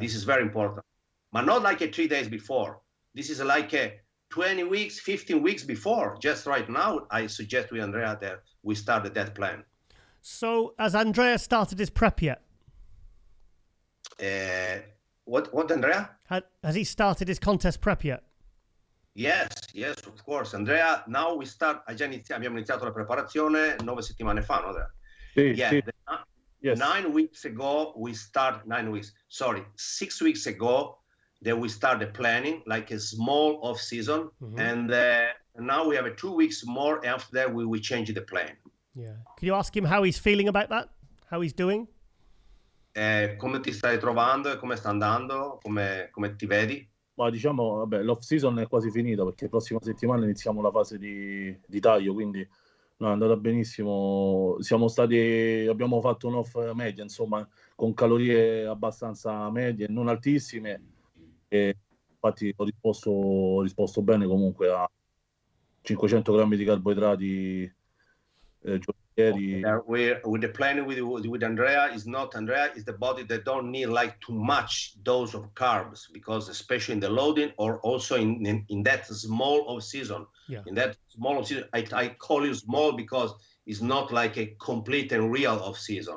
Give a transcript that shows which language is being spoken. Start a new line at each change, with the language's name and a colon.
English: This is very important, but not like 3 days before. This is like 20 weeks, 15 weeks before. Just right now, I suggest with Andrea that we started that plan. So has Andrea started his prep yet? What Andrea? Has he started his contest prep yet? Yes, of course. Andrea, now we start.
Italian: Abbiamo iniziato la preparazione 9 settimane fa, no?
English: Yes. 9 weeks ago, we start 9 weeks. Sorry, 6 weeks ago, then we start the planning, like a small off season, and now we have 2 weeks more. After that, we change the plan. Yeah. Can you ask him how he's feeling about that? How he's doing?
Italian: Come ti stai trovando? Come sta andando? Come ti vedi? Ma diciamo, vabbè, l'off season è quasi finita, perché la prossima settimana iniziamo la fase di taglio, quindi no, è andata benissimo. Abbiamo fatto un off media, insomma, con calorie abbastanza medie, non altissime, e infatti ho risposto bene comunque a 500 grammi di carboidrati giornalieri.
English: With the plan with Andrea is the body that don't need like too much dose of carbs, because especially in the loading or also in that small off season. Yeah. In that small off season, I call it small because it's not like a complete and real off season.